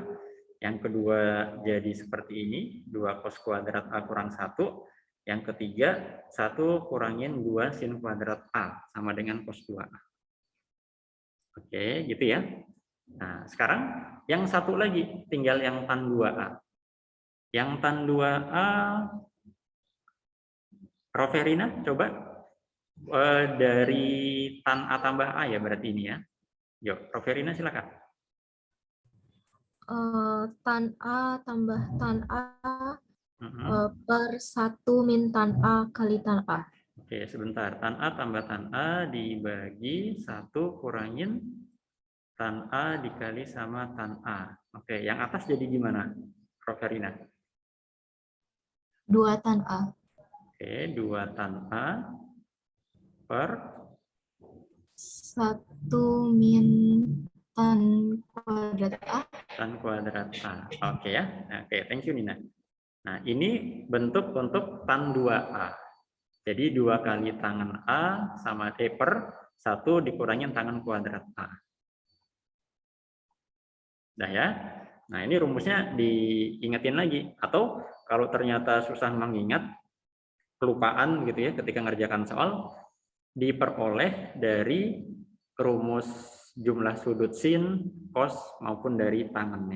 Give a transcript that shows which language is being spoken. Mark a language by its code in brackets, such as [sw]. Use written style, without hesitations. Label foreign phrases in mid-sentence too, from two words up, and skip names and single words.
[id] Yang kedua jadi seperti ini, 2 cos kuadrat A kurang 1. Yang ketiga, 1 kurangin 2 sin kuadrat A, sama dengan cos 2A. Oke, gitu ya. Nah, sekarang yang satu lagi, tinggal yang tan 2A. Yang tan 2A, Roverina, coba dari tan A tambah A ya berarti ini ya. Yuk, Roverina silakan. Tan A tambah tan A Mhm. per 1 min tan A kali tan A. Oke, sebentar. Tan A tambah tan A dibagi 1 kurangin tan A dikali sama tan A. Oke, yang atas jadi gimana, Roverina? 2 tan A. Oke, 2 tan A per 1 min tan kuadrat A. tan kuadrat A. Oke ya. Oke, [en] thank you Nina. [id] Nah, ini bentuk untuk tan 2A. Jadi 2 kali tangan A sama per 1 dikurangin tangan kuadrat A. Nah ya. Nah, ini rumusnya diingetin lagi. Atau kalau ternyata susah mengingat, kelupaan gitu ya ketika ngerjakan soal, diperoleh dari rumus jumlah sudut sin, cos maupun dari tangannya.